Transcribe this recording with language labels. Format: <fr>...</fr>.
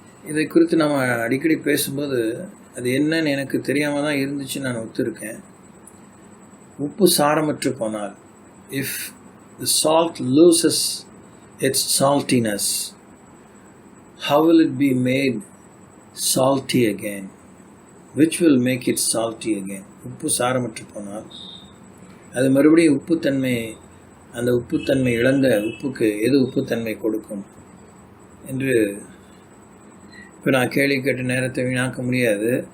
<ta>இதை குறித்து நம்ம அடிக்கடி பேசும்போது அது என்னன்னு எனக்கு தெரியாமல் தான் இருந்துச்சு, நான் ஒத்துருக்கேன். உப்பு சாரமற்று போனால்,</ta> <en>If the salt loses its saltiness, how will it be made salty again? Which will make it salty again?</en> <ta>உப்பு சாரமற்று போனால் அது மறுபடியும் உப்புத்தன்மை, அந்த உப்புத்தன்மை இழந்த உப்புக்கு எது உப்புத்தன்மை கொடுக்கும் என்று இப்போ நான் கேள்வி கேட்ட நேரத்தை வீணாக்க முடியாது.</ta>